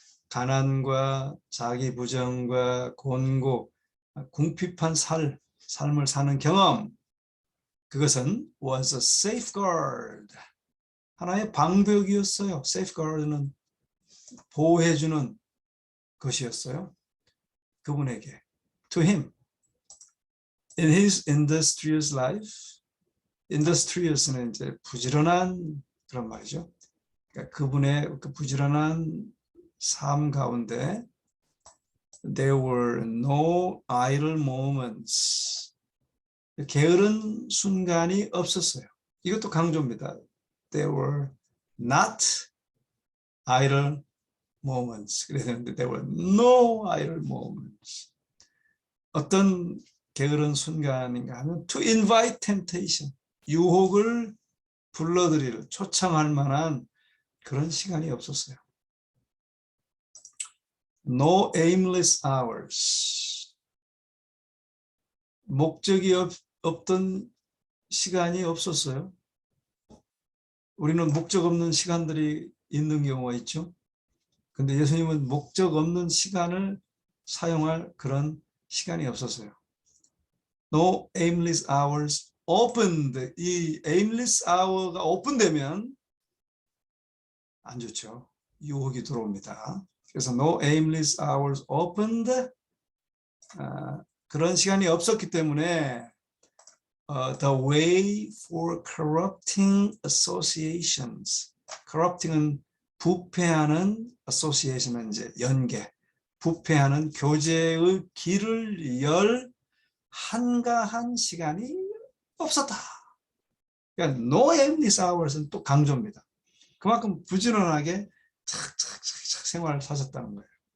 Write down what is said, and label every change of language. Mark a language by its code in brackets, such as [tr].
[ko] 가난과 자기 부정과 곤고, 궁핍한 삶을 사는 경험, 그것은 [en] was a safeguard, [ko] 하나의 방벽이었어요. safeguard는 보호해주는 것이었어요. 그분에게, [en] to him, in his industrious life, [ko] industrious는 이제 부지런한 그런 말이죠. 그러니까 그분의 그 부지런한 삶 가운데 [en] there were no idle moments. [ko] 게으른 순간이 없었어요. 이것도 강조입니다. [en] There were not idle moments. [ko] 그래서 [en] there were no idle moments. [ko] 어떤 게으른 순간인가 하면 [en] to invite temptation. [ko] 유혹을 불러들일, 초청할 만한 그런 시간이 없었어요. [en] No aimless hours. [ko] 목적이 없던 시간이 없었어요. 우리는 목적 없는 시간들이 있는 경우가 있죠. 근데 예수님은 목적 없는 시간을 사용할 그런 시간이 없었어요. [en] No aimless hours opened. [ko] 이 aimless hour가 오픈되면 안 좋죠. 유혹이 들어옵니다. 그래서 [en] no aimless hours opened. [ko] 그런 시간이 없었기 때문에 [en] the way for corrupting associations. [ko] corrupting은 부패하는, association은 이제 연계, 부패하는 교제의 길을 열 한가한 시간이 없었다. 그러니까 [en] no aimless hours [ko] 는 또 강조입니다. 그만큼 부지런하게 착착착착 생활을 사셨다는 거예요.